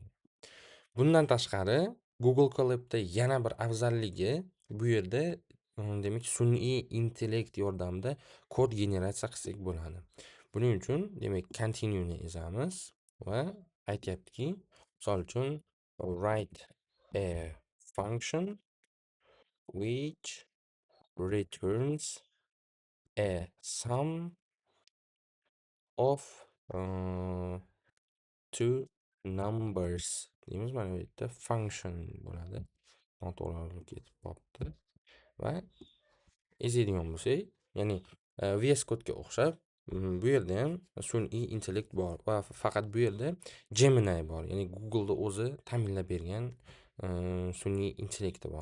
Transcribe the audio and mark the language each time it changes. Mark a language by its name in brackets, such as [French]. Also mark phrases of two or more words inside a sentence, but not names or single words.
[Uzbek] Bundan tashqari Google Colab'da yana bir afzalligi bu yerda demak sun'iy intellekt yordamida kod generatsiya qilsak bo'ladi. Buning uchun demak continue ni ezamiz va aytyaptiki, misol uchun [English] write a function which returns a sum of two numbers [Uzbek] deymiz. Mana bu yerda function bo'ladi. Noto'g'rilik ketib qolibdi. Va ezadigan bo'lsak, ya'ni VS Code'ga o'xshab bu yerda ham sun'iy intellekt bor va faqat bu yerda Gemini bor. Ya'ni Google'da o'zi ta'minlab bergan sun'iy intellekti bor.